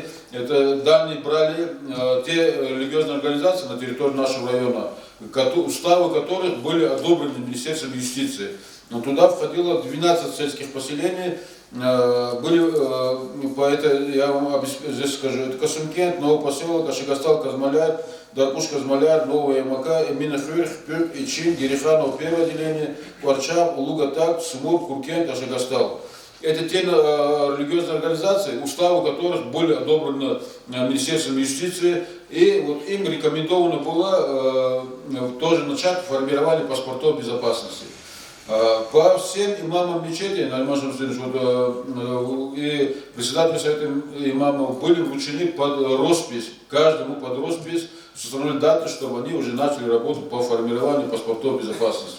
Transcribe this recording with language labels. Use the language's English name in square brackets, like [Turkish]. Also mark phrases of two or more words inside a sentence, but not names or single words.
[Russian] Данные брали те религиозные организации на территории нашего района, уставы которых были одобрены Министерством юстиции. Но туда входило 12 сельских поселений. Я вам здесь скажу, это Касымкент, Новый поселок, Ашигастал, Казмаляр, Дарбуш, Казмаляр, Новая Ямака, Эминафюрх, Пюрк, Ичин, Гериханов, первое отделение, Кварчав, Улугатак, Смур, Куркент, Ашигастал. Это те религиозные организации, уставы которых были одобрены Министерством юстиции, и вот им рекомендовано было тоже начать формирование паспортов безопасности. По всем имамам мечети, и председателю совета имамов были вручены под роспись, каждому под роспись, установили даты, чтобы они уже начали работу по формированию паспортов безопасности.